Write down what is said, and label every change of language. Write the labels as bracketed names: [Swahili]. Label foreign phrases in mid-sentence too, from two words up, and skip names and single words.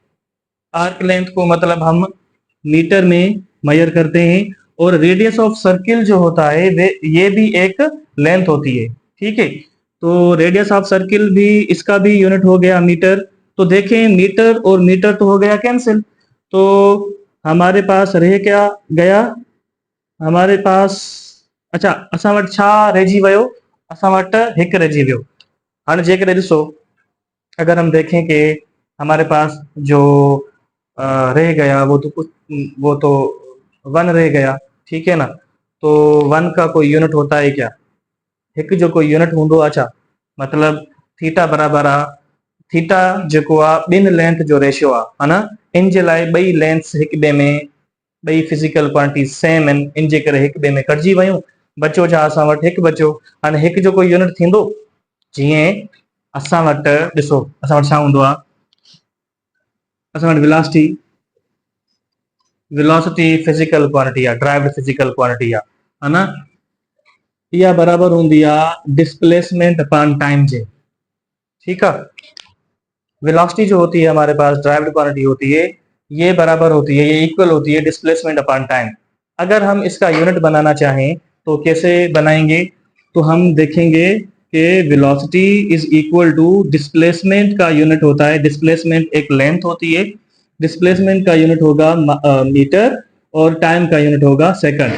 [English] arc length [Urdu] کو مطلب ہم میٹر میں میجر کرتے ہیں، اور [English] radius of circle [Urdu] جو ہوتا ہے وے یہ بھی ایک لینتھ ہوتی ہے. ٹھیک ہے، تو [English] radius of circle [Urdu] بھی، اس کا بھی یونٹ ہو گیا میٹر. تو دیکھیں، میٹر اور میٹر تو ہو گیا کینسل، تو ہمارے پاس رہ کیا گیا? ہمارے پاس، اچھا, [Sindhi] असां वटि छा रहिजी वियो? असां वटि हिकु रहिजी वियो। हाणे जेकॾहिं ॾिसो, [Urdu] اگر ہم دیکھیں کہ ہمارے پاس جو رہ گیا وہ تو ون رہ گیا، ٹھیک ہے نا. تو ون کا کوئی یونٹ ہوتا ہے کیا? [Sindhi] हिकु जो कोई यूनिट हूंदो। अच्छा, मतलब थीटा बराबर आ, थीटा जेको आहे ॿिनि लेंथ जो रेशियो आहे, [Urdu] ہے نا. [Sindhi] इन जे लाइ ॿई लेंथ्स हिक ॿिए में, ॿई [English] physical quantities [Sindhi] सेम आहिनि, इन जे करे हिक ॿिए में कटिजी वियूं। बचो छा? असां वटि हिकु बचियो। हाणे हिकु जो कोई यूनिट थींदो, जीअं असां वटि ॾिसो, असां वटि छा हूंदो आहे? असां वटि [English] velocity, velocity physical quantity [Sindhi] आहे, [English] derived physical quantity [Sindhi] आहे, [Urdu] ہے نا. [Sindhi] इहा बराबर हूंदी आहे [English] displacement upon time [Sindhi] जे। [Urdu] ٹھیک ہے، ویلاسٹی جو ہوتی ہے ہمارے پاس, [English] derived quantity [Urdu] ہوتی ہے، یہ برابر ہوتی ہے، یہ اکوئل ہوتی ہے [English] displacement upon time. [Urdu] اگر ہم اس کا یونٹ بنانا چاہیں تو کیسے بنائیں گے? تو ہم دیکھیں گے کہ [English] velocity is equal to displacement [Urdu] کا یونٹ ہوتا ہے، ڈسپلیسمنٹ ایک لینتھ ہوتی ہے، ڈسپلیسمنٹ کا یونٹ ہوگا میٹر، اور ٹائم کا یونٹ ہوگا سیکنڈ.